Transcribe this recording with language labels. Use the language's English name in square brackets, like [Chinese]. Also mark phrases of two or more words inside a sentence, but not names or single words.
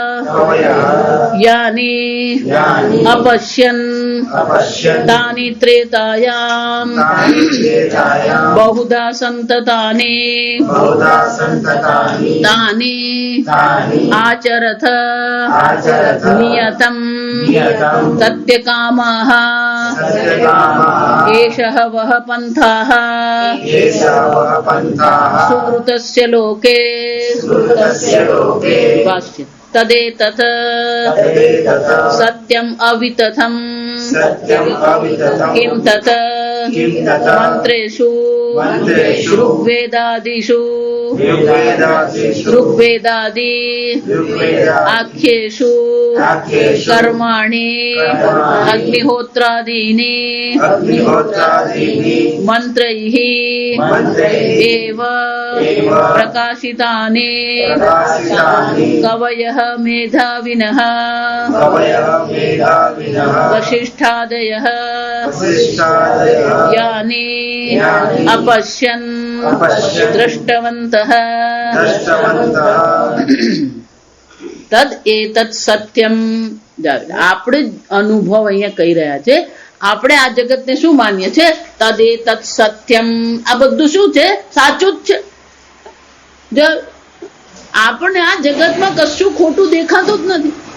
[Sanskrit] यानी अपश्यन तानी त्रेतायाम बहुधा संततानि तानि आचरथ नियतम सत्यकामाः एषः वः पंथाः सुकृतस्य लोके. भाष्य. तदेतत सत्यम अवितथम किम तत मंत्रेषु ऋग्वेदादिषु ऋग्वेदादि आख्येषु कर्माणि अग्निहोत्रादीनि मंत्रैः एव प्रकाशितानि कवयः मेधाविनः वसिष्ठादयः यानि अपश्यन् दृष्टवन्तः तद एतत सत्यम. [Gujarati] આપણે અનુભવ અહીંયા કહી રહ્યા છે, આપણે આ જગતને શું માનીએ છે? [Sanskrit] तद एतत सत्यम, [Gujarati] આ બધું શું છે? સાચું જ છે. આપણને આ જગતમાં કશું ખોટું દેખાતું જ નથી.